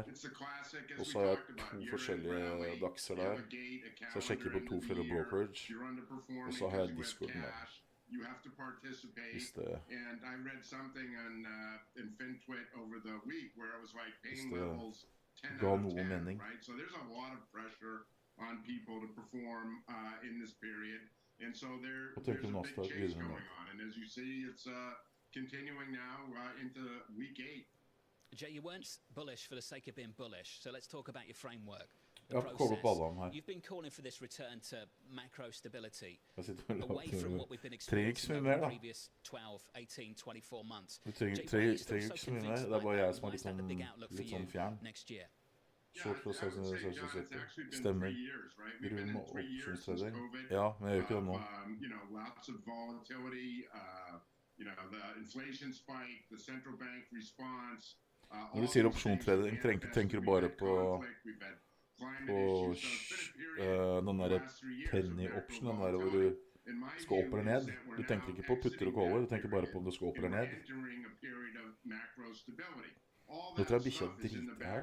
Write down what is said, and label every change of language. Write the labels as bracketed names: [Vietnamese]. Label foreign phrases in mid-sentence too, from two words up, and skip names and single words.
[Norwegian] Og så har jeg to forskjellige DAXer der. Så jeg sjekker på to flere brokerage. Og så har jeg Discorden der. Hvis det ga noe mening. [English] On people to perform in this period, and so there's a big chase going on, and as you see, it's continuing now into week 8. Jay, you weren't bullish for the sake of being bullish, so let's talk about your framework. You've been calling for this return to macro stability, away from what we've been experiencing over the previous 12, 18, 24 months. Jay, why are you so convinced about that? Why is that the big outlook for you next year? [Norwegian] Short for 670. Stemmer. Grunn opsjonstrader. Ja, men jeg gjør ikke det nå. [English] Lots of volatility, the inflation spike, the central bank response. [Norwegian] Når du sier opsjonstrader, tenker du bare på den der [English] penny option, [Norwegian] den der hvor du skal opp eller ned. Du tenker ikke på putter og caller, du tenker bare på om du skal opp eller ned. Nå tror jeg bikkja driter her.